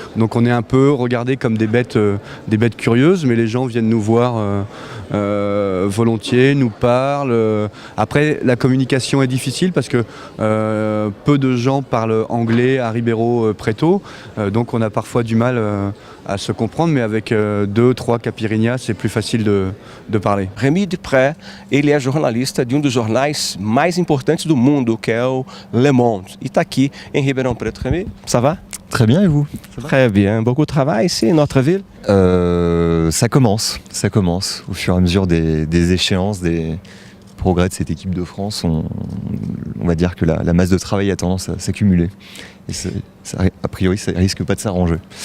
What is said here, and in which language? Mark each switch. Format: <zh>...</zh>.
<fr>Donc on est un peu regardés comme des bêtes curieuses, mais les gens viennent nous voir volontiers, nous parlent. Après, la communication est difficile parce que peu de gens parlent anglais à Ribeirão Preto. Donc on a parfois du mal à se comprendre, mais avec 2-3 caipirinhas, c'est plus facile de parler.</fr> <pt>Rémi Dupré, ele é jornalista de dos jornais mais importantes do mundo, que é o Le Monde. E está aqui em Ribeirão Preto.</pt> <fr>Rémi, ça va? Très bien, et vous? Très bien. Beaucoup de travail ici, notre ville? Ça commence. Au fur et à mesure des échéances, des progrès de cette équipe de France, on va dire que la masse de travail a tendance à s'accumuler. Et a priori, ça risque pas de s'arranger.</fr>